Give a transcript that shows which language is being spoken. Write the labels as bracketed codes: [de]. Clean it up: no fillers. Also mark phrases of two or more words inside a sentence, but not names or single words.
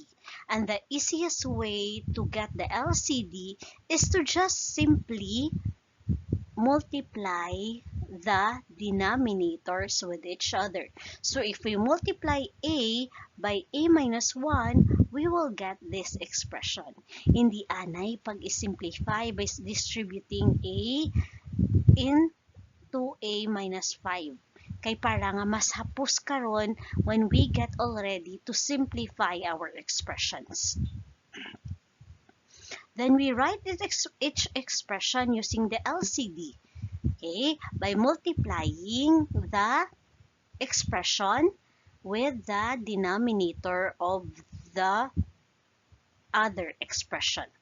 [en] And the easiest way to get the LCD is to just simply multiply the denominators with each other. So if we multiply a by a minus 1, we will get this expression. [hil] Hindi anay pag isimplify [en] by distributing a into a minus 5. [hil] Kay para nga mas hapos karon [en] when we get already to simplify our expressions. Then we write each expression using the LCD. Okay, by multiplying the expression with the denominator of the other expression.